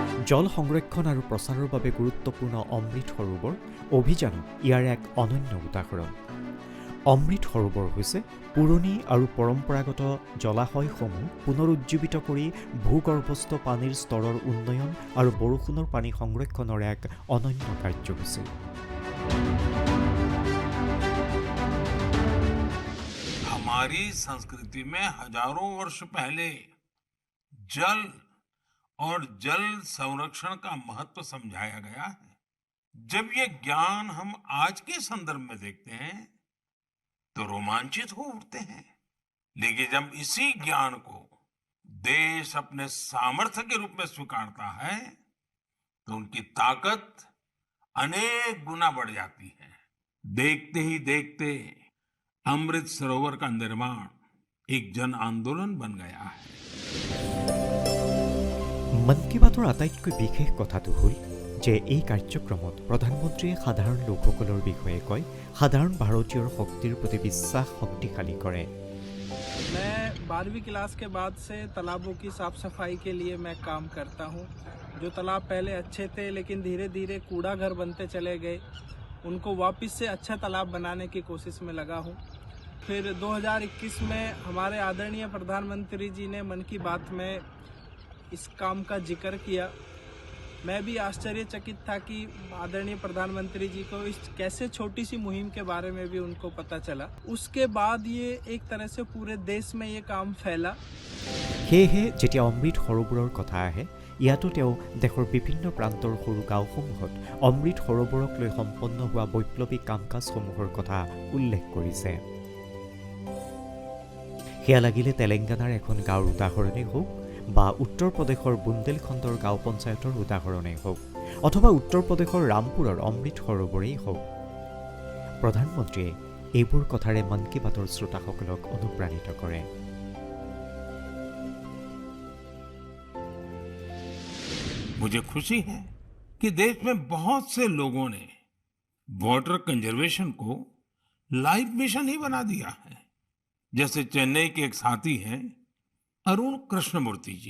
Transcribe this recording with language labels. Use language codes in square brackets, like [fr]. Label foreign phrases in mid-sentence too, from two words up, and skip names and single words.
[as] জল সংৰক্ষণ আৰু প্ৰচাৰৰ বাবে গুৰুত্বপূৰ্ণ অমৃত সৰোবৰ অভিযানো ইয়াৰ এক অনন্য উদাহৰণ। অমৃত সৰোবৰ হৈছে পুৰণি আৰু পৰম্পৰাগত জলাশয়সমূহ পুনৰুজ্জীৱিত কৰি ভূগৰ্ভস্থ পানীৰ স্তৰৰ উন্নয়ন আৰু বৰষুণৰ পানী সংৰক্ষণৰ এক অনন্য কাৰ্যসূচী। [hi] हमारी संस्कृति में हजारों वर्ष पहले जल और जल संरक्षण का महत्व समझाया गया है। जब ये ज्ञान हम आज के संदर्भ में देखते हैं तो रोमांचित हो उठते हैं, लेकिन जब इसी ज्ञान को देश अपने सामर्थ्य के रूप में स्वीकारता है तो उनकी ताकत अनेक गुना बढ़ जाती है। देखते ही देखते अमृत सरोवर का निर्माण एक जन आंदोलन बन गया है। [as] মন কী বাতৰ আটাইতকৈ বিশেষ কথাটো হ'ল যে এই কাৰ্যক্ৰমত প্ৰধানমন্ত্ৰীয়ে সাধাৰণ লোকসকলৰ বিষয়ে কয়, সাধাৰণ ভাৰতীয়ৰ শক্তিৰ প্ৰতি বিশ্বাস শক্তিশালী কৰে। [hi] मैं 12वीं क्लास के बाद से तालाबों की साफ सफाई के लिए मैं काम करता हूँ। जो तालाब पहले अच्छे थे लेकिन धीरे धीरे कूड़ा घर बनते चले गए, उनको वापस से अच्छा तालाब बनाने की कोशिश में लगा हूँ। फिर 2021 में हमारे आदरणीय प्रधानमंत्री जी ने मन की बात में इस काम का जिक्र किया। मैं भी आश्चर्यचकित था कि आदरणीय प्रधानमंत्री जी को इस कैसे छोटी सी मुहिम के बारे में भी उनको पता चला। उसके बाद ये एक तरह से पूरे देश में ये काम फैला। [as] সেয়েহে যেতিয়া অমৃত সৰোবৰৰ কথা আহে, ইয়াতো তেওঁ দেশৰ বিভিন্ন প্ৰান্তৰ সৰু গাঁওসমূহত অমৃত সৰোবৰক লৈ সম্পন্ন হোৱা বৈপ্লৱিক কাম কাজসমূহৰ কথা উল্লেখ কৰিছে। সেয়া লাগিলে তেলেংগানাৰ এখন গাঁৱৰ উদাহৰণেই হওক বা উত্তৰ প্ৰদেশৰ বুন্দেলখণ্ডৰ গাঁও পঞ্চায়তৰ উদাহৰণেই হওক অথবা উত্তৰ প্ৰদেশৰ ৰামপুৰৰ অমৃত সৰোবৰেই হওক, প্ৰধানমন্ত্ৰীয়ে এইবোৰ কথাৰে মন কী বাতৰ শ্ৰোতাসকলক অনুপ্ৰাণিত কৰে। [hi] मुझे खुशी है कि देश में बहुत से लोगों ने [en] water conservation [hi] को [en] life mission [hi] ही बना दिया है। जैसे चेन्नई के एक साथी हैं अरुण कृष्णमूर्ति जी।